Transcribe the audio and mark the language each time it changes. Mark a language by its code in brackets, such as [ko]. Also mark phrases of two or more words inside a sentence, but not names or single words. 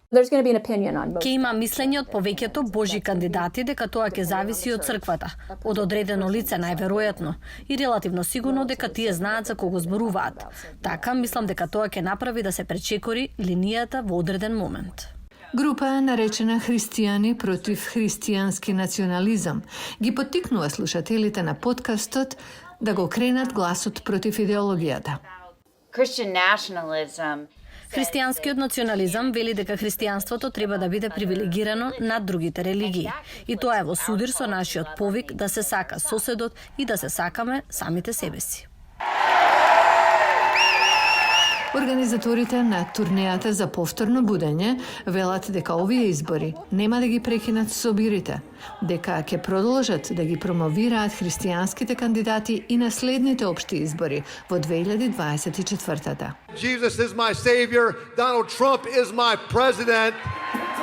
[mk] Ќе има мислење од повеќето божи кандидати дека тоа ќе зависи од црквата, од одредено лице најверојатно и релативно сигурно дека тие знаат за кого зборуваат. Така, мислам дека тоа ќе направи да се пречекори линијата во одреден момент. Група наречена Христијани против христијански национализам ги поттикнува слушателите на подкастот да го кренат гласот против идеологијата. [en] Christian nationalism. [mk] Христијанскиот национализам вели дека христијанството треба да биде привилегирано над другите религии. И тоа е во судир со нашиот повик да се сака соседот и да се сакаме самите себе си. Организаторите на турнејата за повторно будење велат дека овие избори нема да ги прекинат собирите, дека ќе продолжат да ги промовираат христијанските кандидати и на следните општи избори во 2024-та. [en] Jesus is my savior, Donald Trump is my president.